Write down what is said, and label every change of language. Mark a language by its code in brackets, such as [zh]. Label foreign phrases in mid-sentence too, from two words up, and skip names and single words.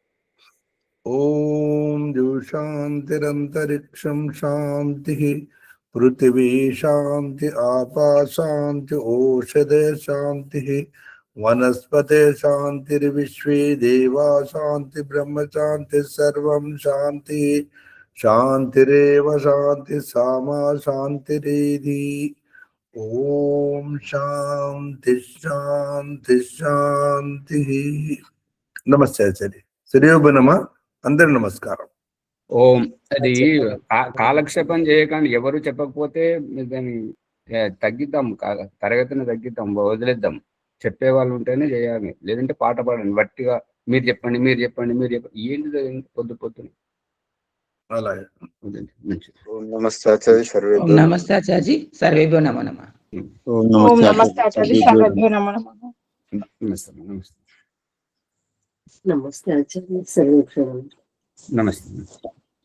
[sa] ओम जो शांतिरंतरिक्षं शांति पृथ्वी शांति आपा शांति औषधे शांति वनस्पते शांतिर्विश्वे देवा शांति ब्रह्म शांति सर्वं शांति शांतिरेव शांति सामा शांतिरेधि ओम शांति शांति शांति। नमस्ते आचार्य। [te] శ్రీయోబనమా అందరి నమస్కారం. ఓం అది కాలక్షేపం చేయకండి, ఎవరు చెప్పకపోతే దాన్ని తగ్గిద్దాం, తరగతిని తగ్గిద్దాం, వదిలేద్దాం. చెప్పే వాళ్ళు ఉంటేనే చేయాలి, లేదంటే పాట పాడండి వట్టిగా. మీరు చెప్పండి మీరు చెప్పండి మీరు చెప్పండి, ఏంటిది పొద్దు పొద్దున. అలాగే [sa] ఓం నమస్తే ఆచార్య సర్వేభ్యో నమః. నమస్తే ఆచార్య సర్వేభ్యో నమో నమః. ఓం ఓం నమస్తే నమస్తే ఆచార్య సర్వేభ్యో నమో నమః. నమస్తే నమస్తే नमस्ते आचार्य सर्वेभ्यो నమస్తే.